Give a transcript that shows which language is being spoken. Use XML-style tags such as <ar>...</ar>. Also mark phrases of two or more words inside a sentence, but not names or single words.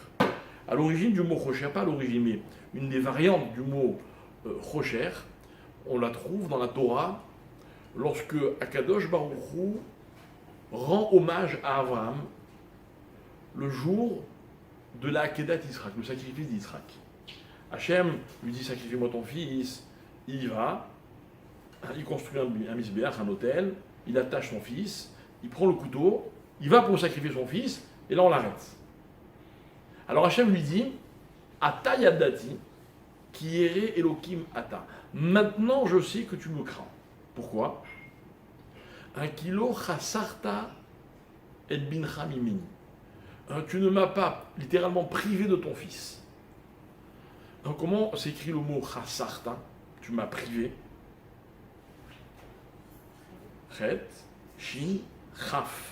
<fr>À l'origine du mot rocher, pas à l'origine, mais une des variantes du mot rocher, on la trouve dans la Torah lorsque Akadosh Baruch Hu rend hommage à Abraham le jour de la Akedat Yitzhak, le sacrifice d'Yitzhak. Hachem lui dit sacrifie-moi ton fils, il y va, il construit un misbéach, un autel, il attache son fils, il prend le couteau, il va pour sacrifier son fils, et là on l'arrête. Alors Hachem lui dit</fr> <he>עתה ידעתי כי ירא אלהים אתה.</he> <fr>Maintenant je sais que tu me crains. Pourquoi?</fr> <he>כי לא חשכת את בנך ממני.</he> <fr>Tu ne m'as pas littéralement privé de ton fils. Donc comment s'écrit le mot chasarta? Tu m'as privé. Chet, shin, chaf.</fr>